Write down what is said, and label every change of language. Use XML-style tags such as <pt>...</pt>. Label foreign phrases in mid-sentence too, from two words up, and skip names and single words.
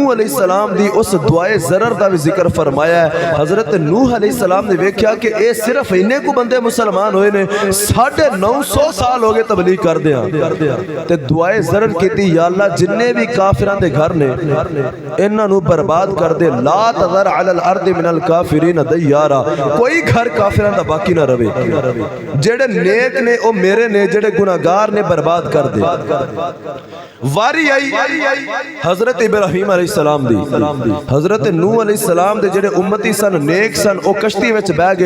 <pa>علیہ السلام دی اس دعائے ضرر دا بھی ذکر فرمایا ہے حضرت نوح علیہ السلام نے ویکھیا کہ ایہ صرف انے کو بندے مسلمان ہوئے نے 950 سال ہو گئے تبلیغ کر دیا تے دعائے ضرر کیتی یا اللہ جنے بھی کافراں دے گھر نے انہاں نوں برباد کر دے</pa> <ar>لا تذر على الأرض من الكافرين الكافرين ديارا,</ar> <pa>کوئی گھر کافراں دا باقی نہ روے. جیڑے نیک نے او میرے نے، جیڑے گناہگار نے برباد کر دے. واری آئی حضرت ابراہیم علیہ السلام دی، حضرت نوح علیہ السلام دے جیڑے امتی سن، نیک سن، او کشتی وچ بہہ گئے.</pa>